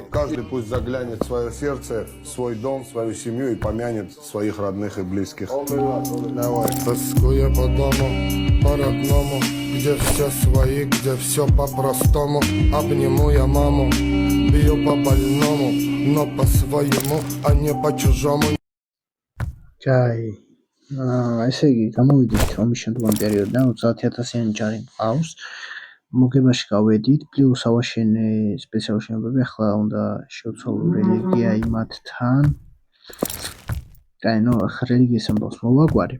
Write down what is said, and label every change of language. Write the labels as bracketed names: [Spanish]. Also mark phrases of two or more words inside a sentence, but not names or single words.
[Russian] Каждый пусть заглянет в свое сердце, в свой дом, в свою семью и помянет своих родных и близких. Давай. Тоскуя по дому, по-родному, где все свои, где все по-простому. Обниму я маму, бью по больному, но по-своему, а не по-чужому. ჯაი. [Georgian] ესე იგი, გამოვიდით ომის შემდგომ პერიოდიდან 30,000-იანი ჯარი მყავს. მოგებაში გავედით, პლუს ავაშენე სპეციალური შენობები, ახლა უნდა შევცვალო რელიგია იმათთან. ნუ ახლა რელიგიის ამბავს მოვაგვარებ.